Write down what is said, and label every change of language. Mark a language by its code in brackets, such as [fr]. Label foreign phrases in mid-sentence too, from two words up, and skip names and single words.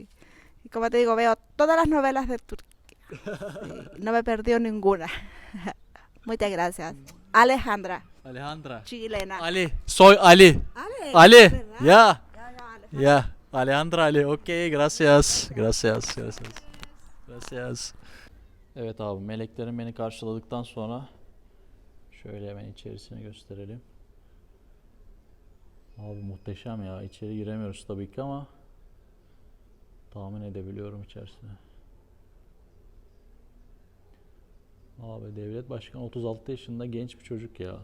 [es] Y como te digo, veo todas las novelas de Turquía. Sí, no me he perdido ninguna. Muchas gracias. Alejandra, Alejandra. chilena. Ali. Soy Ali. Ale, Ali. ¿verdad? Ya. Alejandra. Ya. Alejandra Ali. Ok. Gracias. Gracias. Gracias. Gracias. [tr] Evet abi, meleklerin beni karşıladıktan sonra şöyle hemen içerisini gösterelim. Abi muhteşem ya. İçeri giremiyoruz tabii ki ama tahmin edebiliyorum içerisine. Abi devlet başkanı 36 yaşında genç bir çocuk ya.